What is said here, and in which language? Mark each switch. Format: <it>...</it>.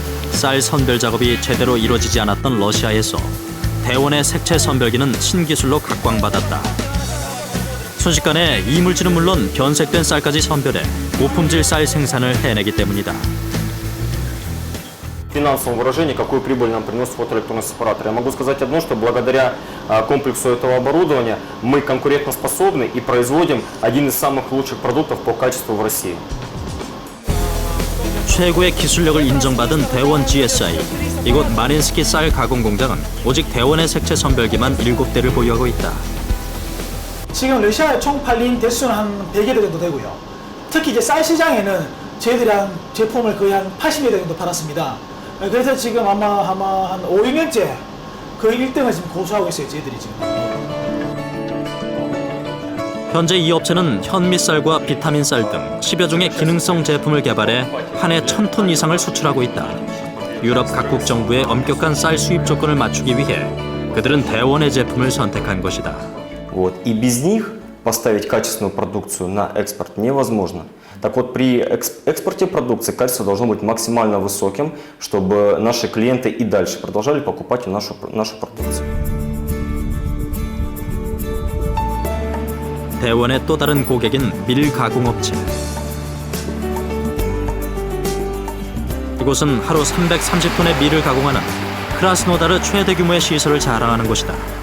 <ko>쌀 선별 작업이 제대로 이루어지지 않았던 러시아에서 대원의 색채 선별기는 신기술로 각광받았다. 순식간에 이물질은 물론 변색된 쌀까지 선별해 고품질 쌀 생산을 해내기 때문이다.</ko> <ru>В финансовом выражении, какую прибыль нам приносят фотоэлектронные сепараторы. Я могу сказать одно, что благодаря комплексу этого оборудования мы конкурентоспособны и производим один из самых лучших продуктов по качеству в России.</ru> <ko>최고의 기술력을 인정받은 대원 GSI. 이곳 마린스키 쌀 가공 공장은 오직 대원의 색채 선별기만 7대를 보유하고 있다. 지금 러시아에 총 팔린 대수는 한 100여 대 정도 되고요. 특히 이제 쌀 시장에는 저희들이 한 제품을 거의 한 80여 대 정도 팔았습니다. 그래서 지금 아마 한 5, 6년째 거의 1등을 지금 고수하고 있어요, 저희들이 지금. 현재 이 업체는 현미쌀과 비타민쌀 등 10여 종의 기능성 제품을 개발해 한 해 1000톤 이상을 수출하고 있다. 유럽 각국 정부의 엄격한 쌀 수입 조건을 맞추기 위해 그들은 대원의 제품을 선택한 것이다.</ko> <ru>Вот. И без них поставить качественную продукцию на экспорт невозможно. Так вот, при экспорте продукции качество должно быть максимально высоким, чтобы наши клиенты и дальше продолжали покупать нашу продукцию.</ru> <ko>대원의 또 다른 고객인 밀 가공업체. 이곳은 하루 330톤의 밀을 가공하는 크라스노다르 최대 규모의 시설을 자랑하는 곳이다.</ko>